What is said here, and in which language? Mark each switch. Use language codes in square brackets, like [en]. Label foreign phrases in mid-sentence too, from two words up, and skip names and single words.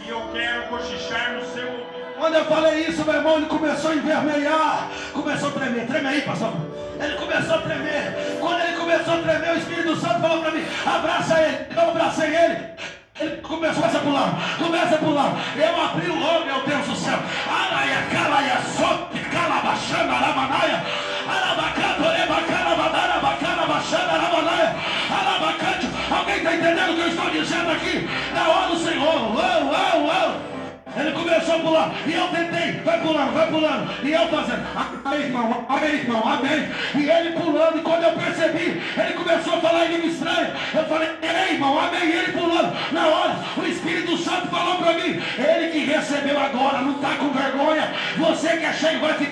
[pt] Quando eu falei isso, meu irmão, ele começou a envermelhar. Começou a tremer. Treme aí, pastor. Ele começou a tremer. Quando ele começou a tremer, o Espírito Santo falou para mim, abraça ele. Eu abracei ele. Ele começou a pular. Eu abri o olho, meu Deus do céu. Araia, calaia, sope, calabachana, ramanaia. Arabacato, rebacana, badara, bacana, bachana, ramanaia. Arabacante. Alguém está entendendo o que eu estou dizendo aqui? Na hora do Senhor. Ele começou a pular, e eu tentei, vai pulando, e eu fazendo, amém, irmão, amém. E ele pulando, e quando eu percebi, ele começou a falar em língua estranha. Eu falei, ei, irmão, amém, e ele pulando. Na hora, o Espírito Santo falou para mim, ele que recebeu agora, não está com vergonha, você que é cheio vai ficar.